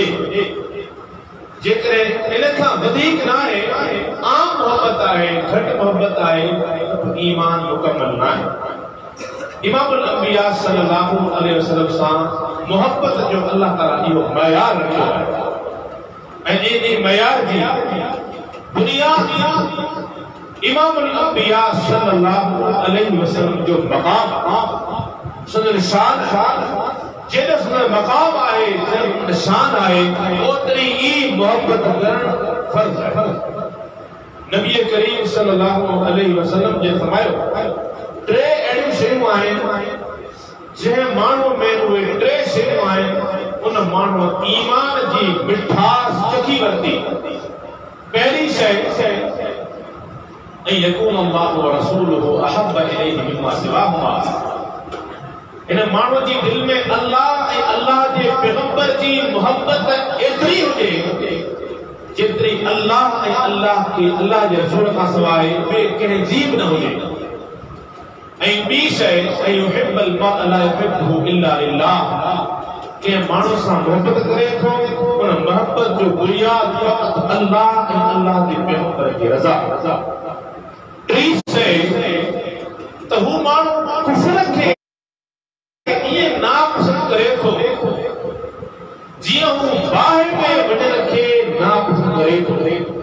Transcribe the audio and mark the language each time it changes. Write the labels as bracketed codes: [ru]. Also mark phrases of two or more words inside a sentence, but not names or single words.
[sd] जेकॾहिं इन खां वधीक न आहे, आम मोहब्बत आहे, घटि मोहब्बत आहे, ईमान मुकमल न आहे। इमामुल अंबिया सल्लल्लाहु अलैहि वसल्लम सां मोहब्बत जो अल्लाह ताला इहो मयार रखियो आहे ऐं इन मयार जी बुनियाद इमामुल अंबिया सल्लल्लाहु अलैहि वसल्लम जो मकाम सुन शान जेॾो सुन मकाम आहे, शान आहे, ओतिरी ई मोहब्बत करणु फर्ज़ आहे। नबी करीम सल्लल्लाहु अलैहि वसल्लम जे फरमायो टे अहिड़ियूं शयूं आहिनि जंहिं माण्हू में उहे टे शयूं आहिनि, उन माण्हू ईमान जी मिठास चखी वरिती। पहिरीं शइ [ar] يكون الله و رسوله أحب إليه مما سواهما. [sd] इन माण्हू जी दिल में अल्लाह ऐं अल्लाह जे पैगंबर जी मोहब्बत एतिरी हुजे जेतिरी अल्लाह ऐं अल्लाह जे रसूल खां सवाइ ॿिए कंहिं जी बि न हुजे। ऐं ॿी शइ [ar] يحب المرء لا يحبه إلا لله. [sd] कंहिं माण्हू सां मोहब्बत करे थो, उन मोहब्बत जो बुनियाद फ़क़त अल्लाह ऐं अल्लाह जे पैगंबर जी रज़ा। टी शइ त हू माण्हू कुफ्र खे इएं नापसंद करे थो जीअं हू बाहि में वञण खे नापसंद करे थो।